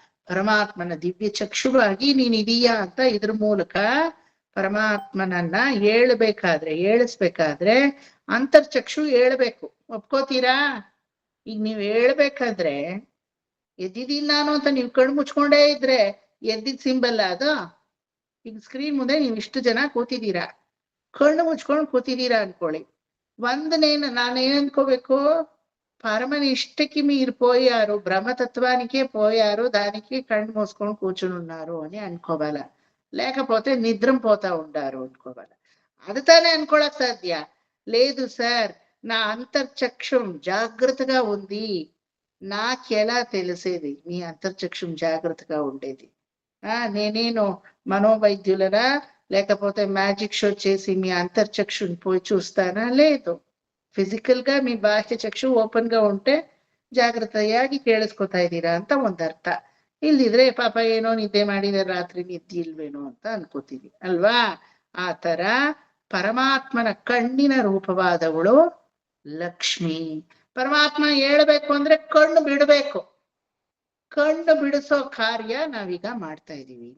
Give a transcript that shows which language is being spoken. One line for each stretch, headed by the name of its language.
Kannada: ಪರಮಾತ್ಮನ ದಿವ್ಯ ಚಕ್ಷುವಾಗಿ ನೀನಿದೀಯಾ ಅಂತ ಇದ್ರ ಮೂಲಕ ಪರಮಾತ್ಮನನ್ನ ಏಳಿಸ್ಬೇಕಾದ್ರೆ ಅಂತರ್ಚಕ್ಷು ಹೇಳ್ಬೇಕು. ಒಪ್ಕೋತೀರಾ? ಈಗ ನೀವ್ ಹೇಳ್ಬೇಕಾದ್ರೆ ಎದ್ದಿದ್ದೀನಿ ನಾನು ಅಂತ ನೀವ್ ಕಣ್ಣು ಮುಚ್ಕೊಂಡೇ ಇದ್ರೆ ಎದ್ದಿದ್ ಸಿಂಬಲ್ ಅದು. ಈಗ ಸ್ಕ್ರೀನ್ ಮುಂದೆ ನೀವ್ ಇಷ್ಟು ಜನ ಕೂತಿದ್ದೀರಾ, ಕಣ್ಣು ಮುಚ್ಕೊಂಡು ಕೂತಿದ್ದೀರಾ ಅನ್ಕೊಳ್ಳಿ. ನಾನೇನ್ ಅನ್ಕೋಬೇಕು?
Telugu: పరమనిష్టకి మీరు పోయారు, బ్రహ్మతత్వానికే పోయారు, దానికి కళ్ళు మూసుకొని కూర్చునున్నారు అని అనుకోవాల. లేకపోతే నిద్రం పోతా ఉండారు అనుకోవాల. అది తానే అనుకోవడానికి సాధ్య లేదు. సార్ నా అంతర్చక్షం జాగ్రత్తగా ఉంది, నాకెలా తెలిసేది మీ అంతర్చక్షం జాగ్రత్తగా ఉండేది? నేనేను మనోవైద్యులరా లేకపోతే మ్యాజిక్ షో చేసి మీ అంతర్చక్షుని పోయి చూస్తానా? లేదు. ఫిజికల్ గా మీ బాహ్య చక్షు ఓపెన్ గా ఉంటే
Kannada: ಜಾಗೃತೆಯಾಗಿ ಕೇಳಿಸ್ಕೊತಾ ಇದ್ದೀರಾ ಅಂತ ಒಂದರ್ಥ. ಇಲ್ದಿದ್ರೆ ಪಾಪ ಏನೋ ನಿದ್ದೆ ಮಾಡಿದಾರೆ ರಾತ್ರಿ ನಿದ್ದೆ ಇಲ್ವೇನೋ ಅಂತ ಅನ್ಕೋತೀವಿ ಅಲ್ವಾ? ಆ ತರ ಪರಮಾತ್ಮನ ಕಣ್ಣಿನ ರೂಪವಾದವಳು ಲಕ್ಷ್ಮಿ. ಪರಮಾತ್ಮ ಹೇಳ್ಬೇಕು ಅಂದ್ರೆ ಕಣ್ಣು ಬಿಡಬೇಕು. ಕಣ್ಣು ಬಿಡಿಸೋ ಕಾರ್ಯ ನಾವೀಗ ಮಾಡ್ತಾ ಇದೀವಿ.